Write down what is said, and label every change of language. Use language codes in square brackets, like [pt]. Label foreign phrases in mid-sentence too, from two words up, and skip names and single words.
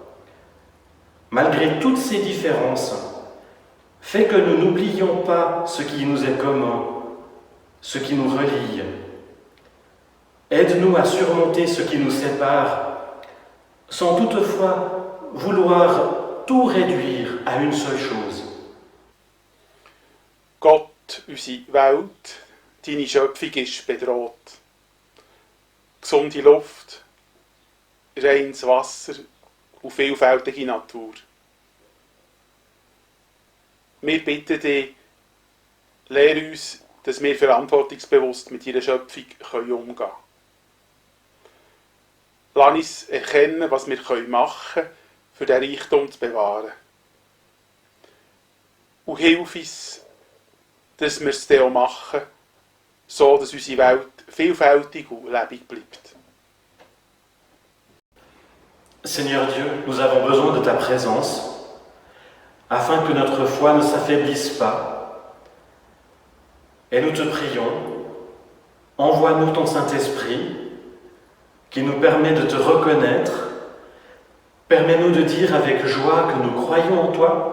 [fr] Malgré toutes ces différences, fais que nous n'oublions pas ce qui nous est commun, ce qui nous relie. Aide-nous à surmonter ce qui nous sépare, sans toutefois vouloir tout réduire à une seule chose. [de] Gott, unsere Welt, deine Schöpfung ist bedroht. Gesunde Luft, reines Wasser und vielfältige Natur. Wir bitten dich, lehre uns, dass wir verantwortungsbewusst mit deiner Schöpfung umgehen können. Lass uns erkennen, was wir machen können, für diesen Reichtum zu bewahren. Und hilf uns, dass wir es dann auch machen, so dass unsere Welt vielfältig und lebendig bleibt. [fr] Seigneur Dieu, nous avons besoin de ta présence, afin que notre foi ne s'affaiblisse pas. Et nous te prions, envoie-nous ton Saint-Esprit, qui nous permet de te reconnaître, permets-nous de dire avec joie que nous croyons en toi.